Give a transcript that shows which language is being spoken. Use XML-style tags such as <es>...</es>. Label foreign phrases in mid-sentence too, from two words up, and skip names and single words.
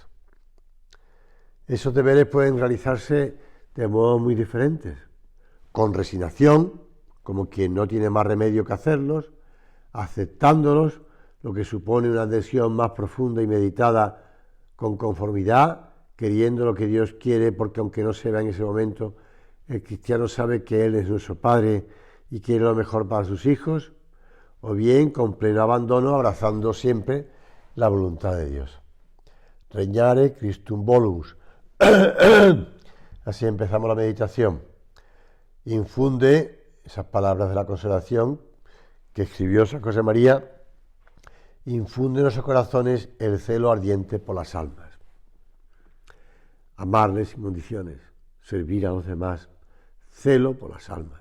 <es>Esos deberes pueden realizarse de modos muy diferentes, con resignación, como quien no tiene más remedio que hacerlos, aceptándolos, lo que supone una adhesión más profunda y meditada, con conformidad, queriendo lo que Dios quiere, porque aunque no se vea en ese momento, el cristiano sabe que Él es nuestro Padre y quiere lo mejor para sus hijos, o bien con pleno abandono, abrazando siempre la voluntad de Dios.</es> <la>Regnare Christum volus.</la> <es>Así empezamos la meditación. Infunde esas palabras de la consolación que escribió San José María, infunde en nuestros corazones el celo ardiente por las almas. Amarles sin condiciones, servir a los demás, celo por las almas.</es>